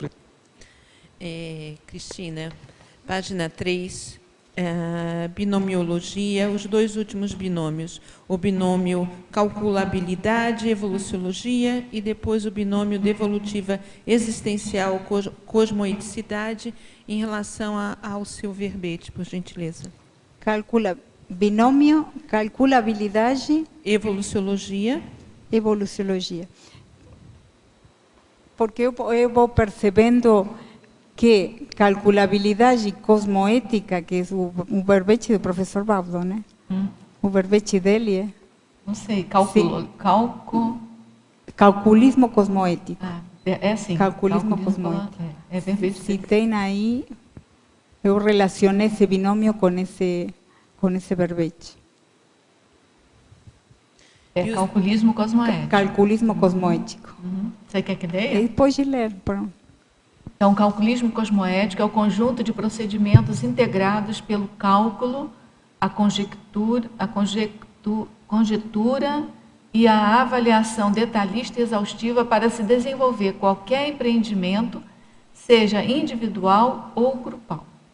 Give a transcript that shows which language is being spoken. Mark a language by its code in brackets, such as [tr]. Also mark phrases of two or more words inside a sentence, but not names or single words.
[pt] Cristina, página 3, binomiologia, os dois últimos binômios. O binômio calculabilidade, evoluciologia, e depois o binômio devolutiva existencial, cosmoeticidade, em relação ao seu verbete, por gentileza. Binômio, calculabilidade... Evoluciologia. Evoluciologia. Porque eu vou percebendo que calculabilidade cosmoética, que é o verbete do professor Baudo, né? O verbete dele é... Não sei, calculismo cosmoético. Sim. Calculismo cosmoético. É verbete. Se tem aí, eu relacionei esse binômio com esse verbete. Calculismo cosmoético. Calculismo cosmoético. Você quer que leia? Pode ler, pronto. Então, o calculismo cosmoético é o conjunto de procedimentos integrados pelo cálculo, a conjectura e a avaliação detalhista e exaustiva para se desenvolver qualquer empreendimento, seja individual ou grupal.